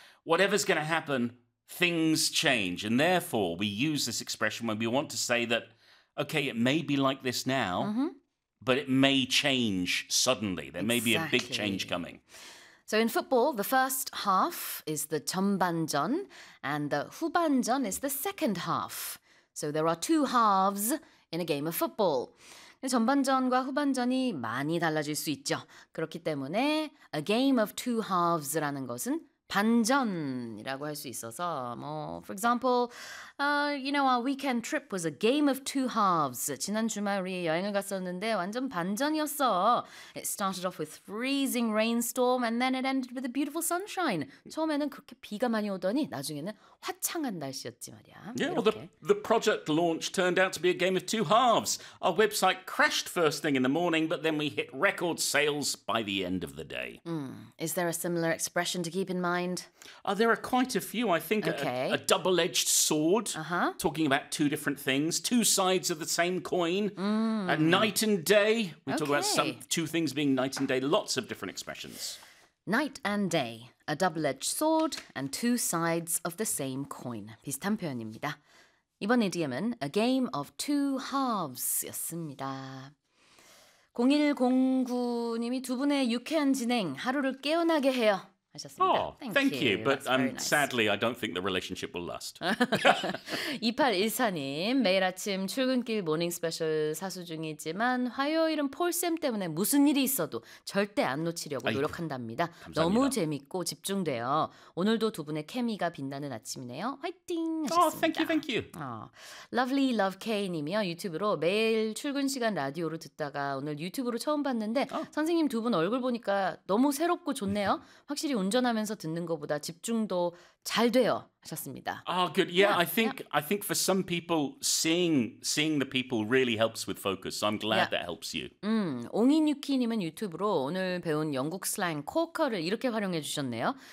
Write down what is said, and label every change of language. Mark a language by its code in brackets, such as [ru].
[en] Whatever's going to happen, things change. And therefore, we use this expression when we want to say that, okay, it may be like this now, but it may change suddenly. There may be a big change coming. So in football, the first half is the 전반전 and the 후반전 is the second half. So there are two halves in a game of football. [ko] 전반전과 후반전이 많이 달라질 수 있죠. 그렇기 때문에 [en] a game of two halves라는 것은 [ko] 반전이라고 할 수 있어서 뭐, [en] for example, you know, our weekend trip was a game of two halves. [ko] 지난 주말 우리 여행을 갔었는데 완전 반전이었어. [en] It started off with freezing rainstorm and then it ended with a beautiful sunshine. [ko] 처음에는 그렇게 비가 많이 오더니 나중에는 화창한 날씨였지 말이야. [en] Yeah, well, the project launch turned out to be a game of two halves. Our website crashed first thing in the morning, but then we hit record sales by the end of the day. Is there a similar expression to keep in mind? There are quite a few. I think a double-edged sword. Talking about two different things, two sides of the same coin, night and day. We talk about some two things being night and day, lots of different expressions. Night and day, a double-edged sword and two sides of the same coin. [ko] 비슷한 표현입니다. 이번 idiom은 [en] a game of two halves [ko] 였습니다. 0109님이 두 분의 유쾌한 진행 하루를 깨어나게 해요. [en] Thank you. But I'm nice. Sadly, I don't think the relationship will last. [ko] 2814님, 매일 아침 출근길 모닝 스페셜 사수 중이지만 화요일은 폴쌤 때문에 무슨 일이 있어도 절대 안 놓치려고 노력한답니다. 감사합니다. 너무 재밌고 집중돼요. 오늘도 두 분의 케미가 빛나는 아침이네요. 화이팅 하셨습니다. [en] Thank you. [ko] Lovely Love K님이요. 유튜브로 매일 출근 시간 라디오를 듣다가 오늘 유튜브로 처음 봤는데 선생님 두 분 얼굴 보니까 너무 새롭고 좋네요. 확실히 운전하면서 듣는 것보다 집중도 잘 돼요. 하셨습니다. [en] Oh, good. I think for some people, seeing the people really helps with focus. So I'm glad that helps you. [ko] 옹인유키님은 유튜브로 오늘 배운 영국 슬랭 코커를 이렇게 활용해 주셨네요.